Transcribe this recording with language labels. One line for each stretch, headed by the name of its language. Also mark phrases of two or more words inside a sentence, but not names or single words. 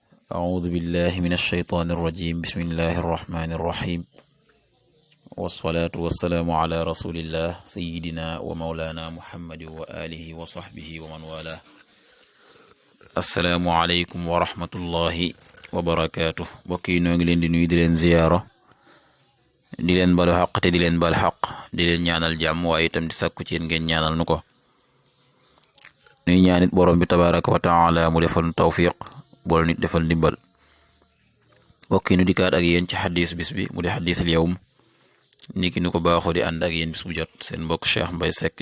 Arabic: أعوذ بالله من الشيطان الرجيم بسم الله الرحمن الرحيم والصلاة والسلام على رسول الله سيدنا ومولانا محمد وآله وصحبه ومن والاه السلام عليكم ورحمة الله وبركاته
Wolof: بكي نوغي لين دي نوي دي لين زيارة di leen balu xaq te di leen bal xaq di leen ñaanal jàmm waaye itam di sàkku ci yéen ngeen ñaanal nu ko nuy ñaanit borom bi
Arabic: تبارك وتعالى
Wolof: mu defal nu tawfiq bool nit defal ndimbal bokki nu dikkaat ak yéen ci xadis bis bi mu di
Arabic: حديث اليوم
Wolof: niki nu ko baaxoo di ànd ak yéen bis bu jot seen mbokk Cheikh Mbaye Seck di